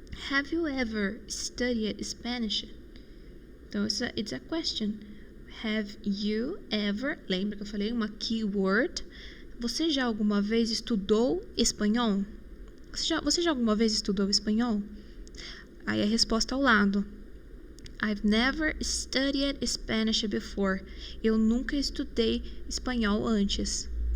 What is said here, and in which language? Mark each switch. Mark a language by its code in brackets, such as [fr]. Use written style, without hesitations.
[en] Have you ever studied Spanish? [pt] Então, [en] it's a question. Have you ever... [pt] Lembra que eu falei uma keyword? Você já alguma vez estudou espanhol? Você já alguma vez estudou espanhol? Aí a resposta ao lado. [en] I've never studied Spanish before. [pt] Eu nunca estudei espanhol antes.